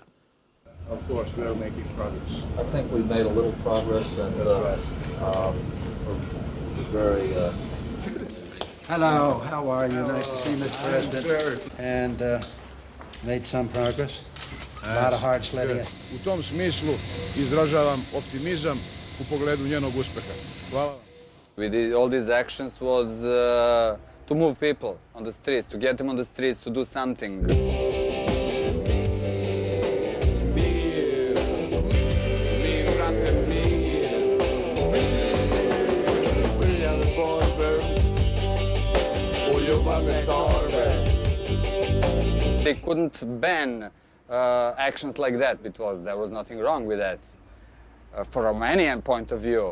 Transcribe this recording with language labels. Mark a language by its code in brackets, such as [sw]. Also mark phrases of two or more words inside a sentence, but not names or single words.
[en] Of course, we are making progress. I think we made a little progress, and we're very... Hello, how are you? Nice to see you, Mr. President. And made some progress. A lot of hard sledding. [sr] U tom smislu izražavam optimizam u pogledu njenog uspeha. Hvala. [en] We did all these actions was to move people on the streets, to get them on the streets to do something. They couldn't ban actions like that because there was nothing wrong with that from a Romanian point of view.